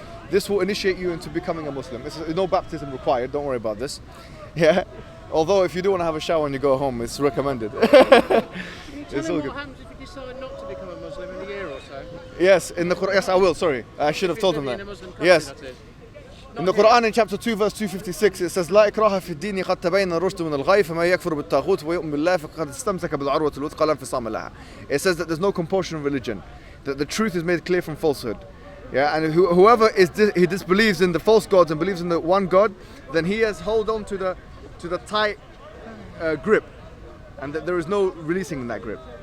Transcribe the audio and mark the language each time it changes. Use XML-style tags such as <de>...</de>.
<en>This will initiate you into becoming a Muslim. There's no baptism required, don't worry about this. Yeah. Although if you do want to have a shower when you go home, it's recommended. Can you tell me what happens if you decide not to become a Muslim in a year or so? Yes, in the Quran. Yes, I will. Sorry, I should have told him that. Yes. In the Quran, in chapter 2, verse 256, it says,</en> <ar>لا إكراه في الدين قد تبين الرشد من الغي فما يكفر بالطاغوت ويؤمن بالله فقد استمسك بالعروة الوثقى لا انفصام لها.</ar> <en>It says that there's no compulsion in religion, that the truth is made clear from falsehood. Yeah, and whoever he disbelieves in the false gods and believes in the one God, then he has held on to the tight grip, and that there is no releasing in that grip.</en>